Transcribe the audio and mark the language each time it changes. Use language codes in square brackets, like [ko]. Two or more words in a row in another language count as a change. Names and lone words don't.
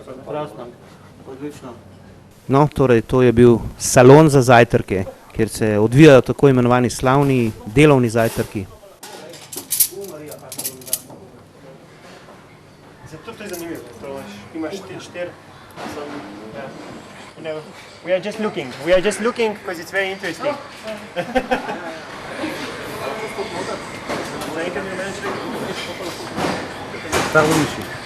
[sl] Prazna, odlično. No, torej, to je bil salon za zajtrke, kjer se odvijajo tako imenovani slavni delovni zajtrki. Zato to je zanimivo, imaš 4. [en] We are just looking because it's very interesting. [sl] Tako misli.